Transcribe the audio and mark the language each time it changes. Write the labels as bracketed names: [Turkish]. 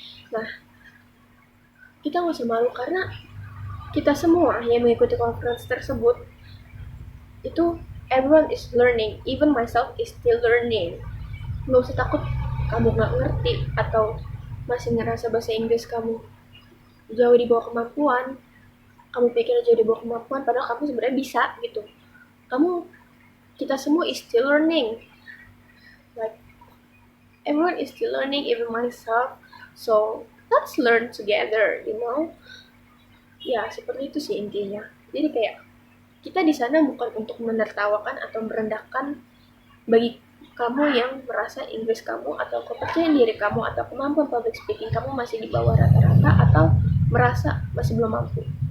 [Indonesian] Nah, kita nggak usah malu karena kita semua yang mengikuti conference tersebut itu [English] everyone is learning, even myself is still learning. [Indonesian] Nggak usah takut kamu nggak ngerti atau masih ngerasa bahasa Inggris kamu jauh di bawah kemampuan. Kamu pikir jauh di bawah kemampuan, padahal kamu sebenarnya bisa gitu. Kita semua [English] is still learning. Like, everyone is still learning, even myself. So, let's learn together, you know. [Indonesian] Ya, seperti itu sih intinya. Jadi kayak, kita di sana bukan untuk menertawakan atau merendahkan bagi kamu yang merasa Inggris kamu atau kepercayaan diri kamu atau kemampuan public speaking kamu masih di bawah rata-rata atau merasa masih belum mampu.